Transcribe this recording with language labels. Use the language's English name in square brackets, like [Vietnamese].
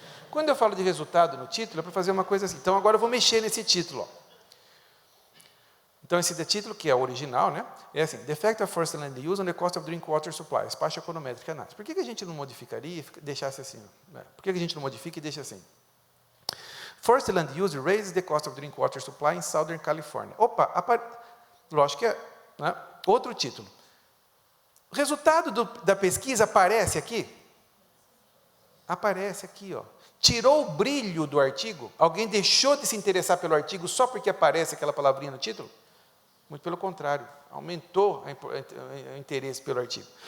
[Portuguese] Quando eu falo de resultado no título, é para fazer uma coisa assim. Então, agora eu vou mexer nesse título. Ó. Então, esse título, que é o original, né? É assim, [English] The Effect of Forced Land Use on the Cost of Drinking Water Supply, [Portuguese] Espaço Econométrico Análise. Por que a gente não modificaria e deixasse assim? Por que a gente não modifica e deixa assim? [English] Forced Land Use raises the cost of drinking water supply in Southern California. [Portuguese] Opa, lógico que é, né? Outro título. O resultado da pesquisa aparece aqui? Aparece aqui, ó. Tirou o brilho do artigo? Alguém deixou de se interessar pelo artigo só porque aparece aquela palavrinha no título? Muito pelo contrário, aumentou o interesse pelo artigo.